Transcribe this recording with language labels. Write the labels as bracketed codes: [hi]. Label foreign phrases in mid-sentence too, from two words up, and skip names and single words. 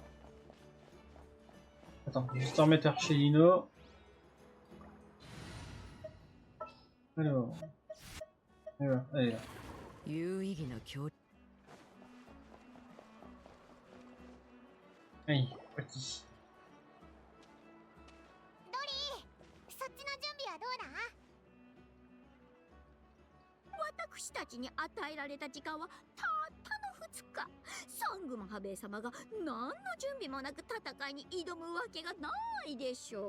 [fr] Attends, je vais juste en remettre Archelino. Alors. Voilà, allez là. Allez, petit. [ja] そっちの準備はどうだ？私たちに与えられた時間はたったの2日。サングマハベイ様が何の準備もなく戦いに挑むわけがないでしょう。